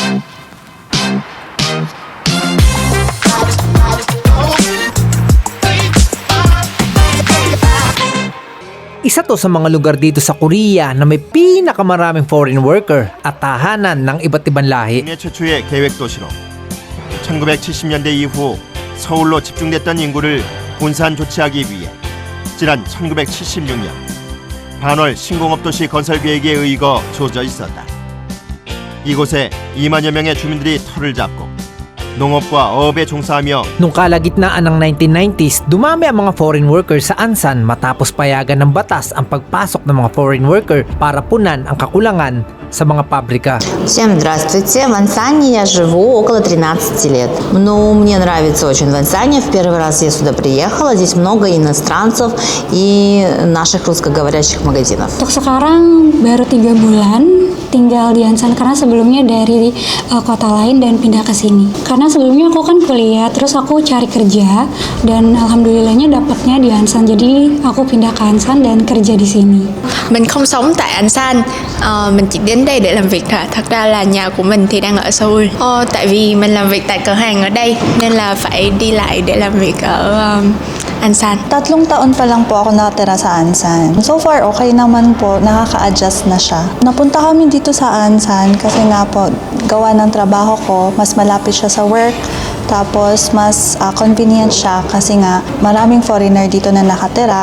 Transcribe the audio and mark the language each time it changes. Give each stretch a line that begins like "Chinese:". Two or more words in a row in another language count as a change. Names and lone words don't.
Filipino: Isa to sa mga lugar dito sa Korea na may pinakamaraming
English: foreign worker
Filipino: at tahanan ng iba't ibang lahi.
Korean: 국내 최초의 계획 도시로 1970년대 이후 서울로 집중됐던 인구를 분산 조치하기 위해 지난 1976년 반월 신공업도시 건설 계획에 의거 주어져 있었다. 이곳에 2만여 명의 주민들이 터를 잡고 농업과 어업에 종사하며 Nung kalagitnaan ng 1990s, dumami ang mga
English: foreign workers
Korean: sa Ansan matapos payagan ng batas ang pagpasok ng mga
English: foreign worker
Korean: para punan ang kakulangan sa mga pabrika.
Russian: Всем здравствуйте. В Ансане я живу около 13 лет. Ну, мне нравится очень в Ансане. В первый раз я сюда приехала. Здесь много иностранцев и наших русскоговорящих магазинов.
Indonesian: Untuk sekarang baru 3 bulan tinggal di Ansan karena sebelumnya dari kota lain dan pindah ke sini. Karena sebelumnya aku kan kuliah, terus aku cari kerja dan alhamdulillahnya dapatnya di Ansan. Jadi aku pindah ke Ansan dan kerja di sini.
Vietnamese: Mình không sống tại An San, mình chỉ đến đây để làm việc thôi. Thật ra là nhà của mình thì đang ở Seoul. Tại vì mình làm việc tại cửa hàng ở đây nên là phải đi lại để làm việc ở An San.
Filipino: 3 taon pa lang po ako nakatira sa Ansan.
English: So far,
Filipino: okay naman po. Nakaka-adjust na siya. Napunta kami dito sa Ansan kasi nga po, gawa ng trabaho ko, mas malapit siya sa work. Tapos, mas convenient siya kasi nga maraming foreigner dito na nakatira.